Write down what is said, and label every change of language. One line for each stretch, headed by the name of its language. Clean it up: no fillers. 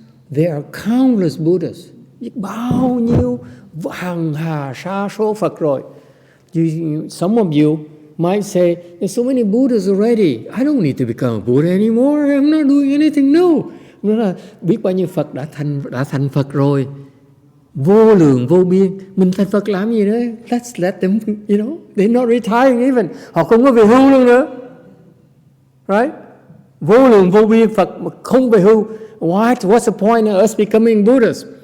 English: There are countless Buddhas.
Vietnamese: Bao nhiêu hàng hà sa số Phật rồi.
English: Some of you might say, there's so many Buddhas already. I don't need to become a Buddha anymore. I'm not doing anything new.
Vietnamese: Nó là biết bao nhiêu Phật đã thành Phật rồi. Vô lượng vô biên. Mình thành Phật làm gì đấy?
English: Let's let them, they're not retiring even.
Vietnamese: Họ không có về hưu luôn nữa. Right? Vô lượng vô biên Phật mà không về hưu.
English: What's the point of us becoming Buddhas?